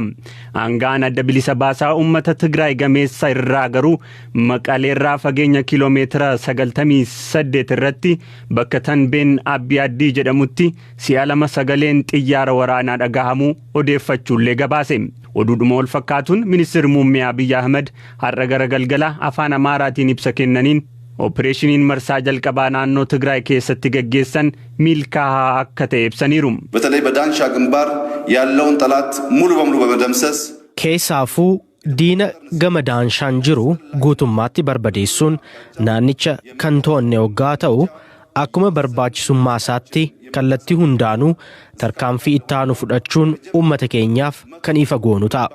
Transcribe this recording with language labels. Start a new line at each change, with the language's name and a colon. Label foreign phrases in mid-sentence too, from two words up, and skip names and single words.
Oromo: Aangaan adda bilisa baasaa uummata Tigraay gameessa irraa garuu Maqalee irraa fageenya kiiloomeetira 98 irratti bakka Tanbeen Abbi Addii jedhamutti si'a lama sagaleen xiyyaara waraanaa dhagahamuu odeeffachuullee gabaase. Oduudhuma wal fakkaatuun ministeerri muummee Abiy Ahmed har'a garagalgala afaan Amaaraatiin ibsa kennaniin opereeshiniin marsaa jalqabaa naannoo Tigraay keessatti gaggeessan milkaa'aa akka ta'e ibsaniiru.
Amharic: በተለይ በዳንሻ ግንባር ያለውን ጠላት ሙሉ በሙሉ በመደምሰስ
Oromo: keessaafuu diina gama daanshaan jiru guutummaatti barbadeessuun naannicha kan to'anne hoggaa ta'u akkuma barbaachisummaa isaatti kallattii hundaanuu tarkaanfii ittaanu fudhachuun uummata keenyaaf kan ifa goonu ta'a.